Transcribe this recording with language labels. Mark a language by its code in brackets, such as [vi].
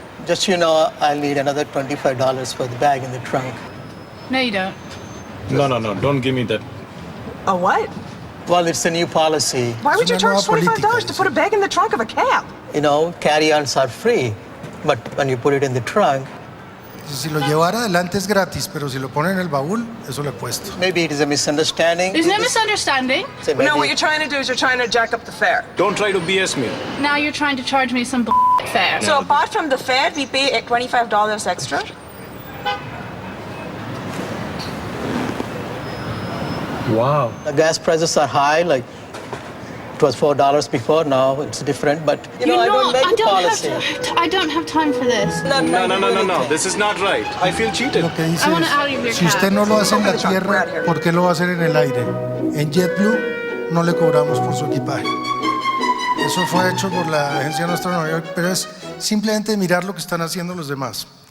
[en] Just so you know, I'll need another $25 for the bag in the trunk. No, you don't. No, don't give me that. A what? Well, it's a new policy. Why would you charge $25 to put a bag in the trunk of a cab? You know, carry-ons are free, but when you put it in the trunk... [es] Si lo llevara adelante es gratis, pero si lo pone en el baúl, eso le cuesta. [en] Maybe it is a misunderstanding. There's no misunderstanding. No, what you're trying to do is you're trying to jack up the fare. Don't try to BS me. Now you're trying to charge me some fare. So apart from the fare, we pay $25 extra? Wow. The gas prices are high, like it was $4 before, now it's different, but I don't make the policy. I don't have time for this. No, this is not right. I feel cheated. [es] Lo que dice es, si usted no lo hace en la tierra, ¿por qué lo va a hacer en el aire? En JetBlue no le cobramos por su equipaje. Eso fue hecho por la agencia nuestra de Nueva York, pero es simplemente mirar lo que están haciendo los demás.